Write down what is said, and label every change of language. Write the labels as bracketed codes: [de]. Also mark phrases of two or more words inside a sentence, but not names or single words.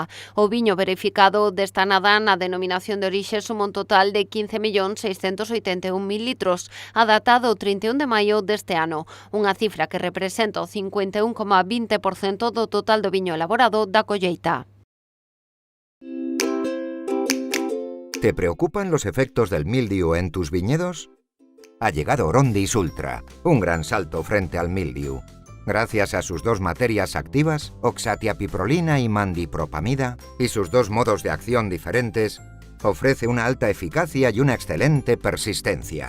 [gl] O viño verificado desta Anada na denominación de orixe suma un total de 15.681.000 litros, a data do 31 de maio deste ano, unha cifra que representa o 51,20% do total do viño elaborado da colleita. [es] ¿Te preocupan los efectos del mildiu en tus viñedos? Ha llegado Orondis Ultra, un gran salto frente al mildiu. Gracias a sus 2 materias activas, oxatiapiprolina y mandipropamida, y sus 2 modos de acción diferentes, ofrece una alta eficacia y una excelente persistencia.